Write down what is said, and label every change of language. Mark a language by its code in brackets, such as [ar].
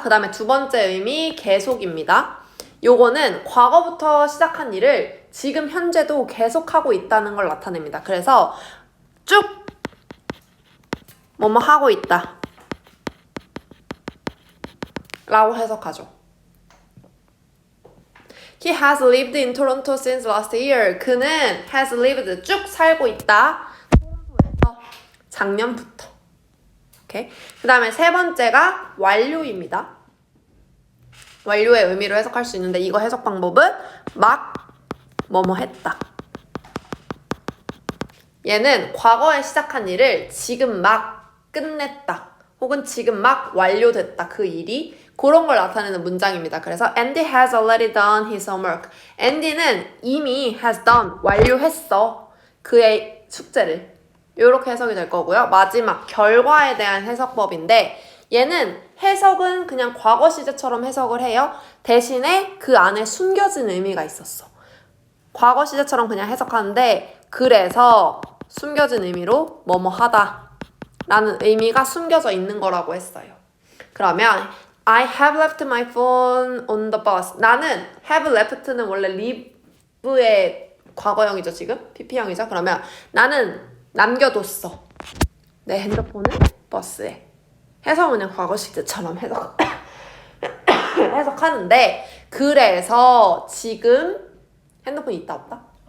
[ko] 그 다음에 두 번째 의미 계속입니다. 요거는 과거부터 시작한 일을 지금 현재도 계속하고 있다는 걸 나타냅니다. 그래서 쭉 뭐뭐 하고 있다 라고 해석하죠. [en] He has lived in Toronto since last year. [ko] 그는 [en] has lived [ko] 쭉 살고 있다. 토론토에서 작년부터. 오케이. 그 다음에 세 번째가 완료입니다. 완료의 의미로 해석할 수 있는데 이거 해석 방법은 막 뭐뭐 했다. 얘는 과거에 시작한 일을 지금 막 끝냈다. 혹은 지금 막 완료됐다. 그 일이 그런 걸 나타내는 문장입니다. 그래서 [en] Andy has already done his homework. [ko] Andy는 이미 [en] has done, [ko] 완료했어. 그의 숙제를. 이렇게 해석이 될 거고요. 마지막 결과에 대한 해석법인데 얘는 해석은 그냥 과거 시제처럼 해석을 해요. 대신에 그 안에 숨겨진 의미가 있었어. 과거 시제처럼 그냥 해석하는데 그래서 숨겨진 의미로 뭐뭐 하다 라는 의미가 숨겨져 있는 거라고 했어요. 그러면 [en] I have left my phone on the bus. [ko] 나는 [en] have left [ko] 는 원래 leave의 과거형이죠, 지금? PP형이죠. 그러면 나는 남겨뒀어. 내 핸드폰을 버스에. 해석은 그냥 과거 시제처럼 해석하는데 그래서 지금 핸드폰이 있다 없다?